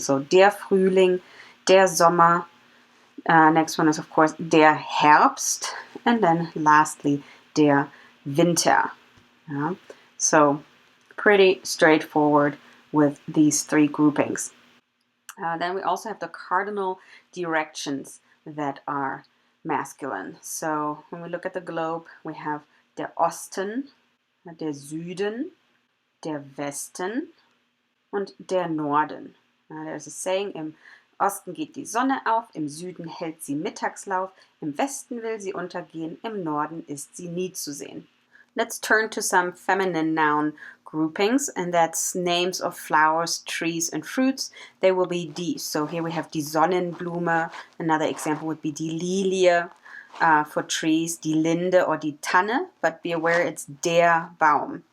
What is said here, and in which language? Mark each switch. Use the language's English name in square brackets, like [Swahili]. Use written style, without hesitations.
[English] So der Frühling, der Sommer, next one is of course der Herbst, and then lastly der Winter. So pretty straightforward with these three groupings. Then we also have the cardinal directions that are masculine. So when we look at the globe, we have [German] der Osten, der Süden, der Westen und der Norden. [English] There's a saying, [German] im Osten geht die Sonne auf, im Süden hält sie Mittagslauf, im Westen will sie untergehen, im Norden ist sie nie zu sehen. [English] Let's turn to some feminine noun groupings, and that's names of flowers, trees, and fruits. They will be die. So here we have die Sonnenblume. Another example would be die Lilie. For trees, die Linde or die Tanne, but be aware it's der Baum.